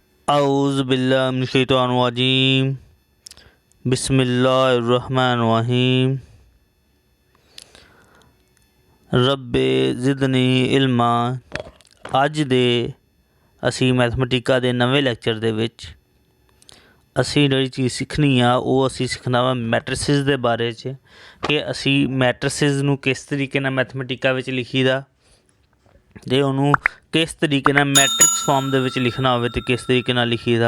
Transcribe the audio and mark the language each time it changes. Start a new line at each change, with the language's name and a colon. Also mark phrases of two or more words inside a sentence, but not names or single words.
Arabic: أعوذ بالله من الشيطان الرجيم بسم الله الرحمن الرحيم رب زدني علما.
Punjabi: اج دے اسی میتھمیٹیکا دے نویں لیکچر دے وچ اسی جہڑی چیز سکھنی آ وہ اسی سکھنا وا میٹریسس دے بارے چ کہ اسی میٹریسس نوں کس طریقے نال میتھمیٹیکا وچ لکھی دا تے اوہنوں کس طریقے نال मैथमेटिका विच लिखी दा ते उहनूं किस तरीके नाल
English: matrix form
Punjabi: دے وچ لکھنا ہووے تے کس طریقے نال لکھی دا.